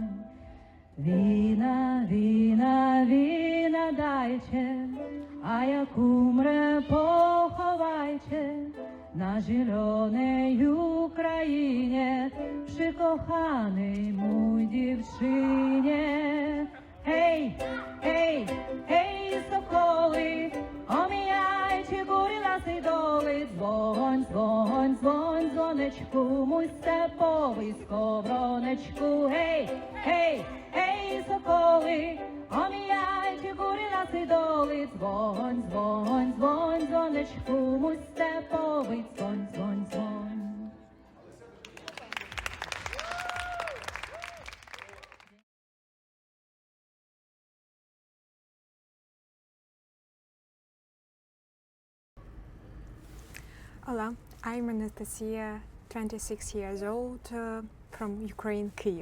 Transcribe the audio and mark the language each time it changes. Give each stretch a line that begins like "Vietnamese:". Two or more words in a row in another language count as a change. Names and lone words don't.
Polish: Wina, wina, wina dajcie, a jak umrę, pochowajcie na zielonej Ukrainie, przy kochanej mój dziewczynie. Hej, hej, hej, sokoły, omijajcie góry lasy doły, dzwoń, dzwoń, dzwoń, dzwoneczku, mój stepowy skowroneczku, hej, hej, hej, sokoły, omijajcie góry lasy doły, dzwoń, dzwoń, dzwoń, dzwoneczku, mój stepowy, dzwoń, dzwoń, dzwoń.
English: Hola, I'm Anastasia, 26 years old, from Ukraine, Kyiv.